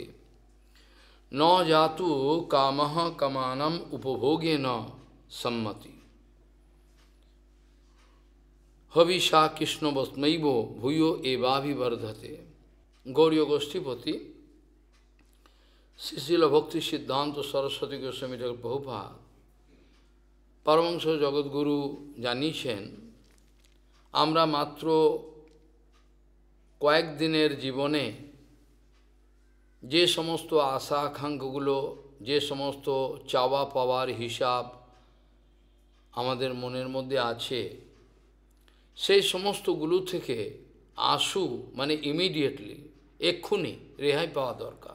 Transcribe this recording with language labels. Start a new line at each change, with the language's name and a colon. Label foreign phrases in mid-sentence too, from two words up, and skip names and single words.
Sanskrit: न जातु कामः कामानम् उपभोगेन सम्मति हविषा कृष्णवत्वैव भूयो एवाभिवर्धते।
Bangla: गौड़ीय गोष्ठीपति श्रील भक्ति सिद्धांत सरस्वती गोस्वामी ठाकुर प्रभुपाद परमहंस जगद्गुरु জানিয়েছেন আমরা মাত্র কয়েকদিনের জীবনে যে সমস্ত আশা আকাঙ্ক্ষাগুলো যে সমস্ত চাওয়া পাওয়ার হিসাব আমাদের মনের মধ্যে আছে সেই সমস্তগুলো থেকে আশু মানে ইমিডিয়েটলি এক্ষুনি রেহাই পাওয়া দরকার।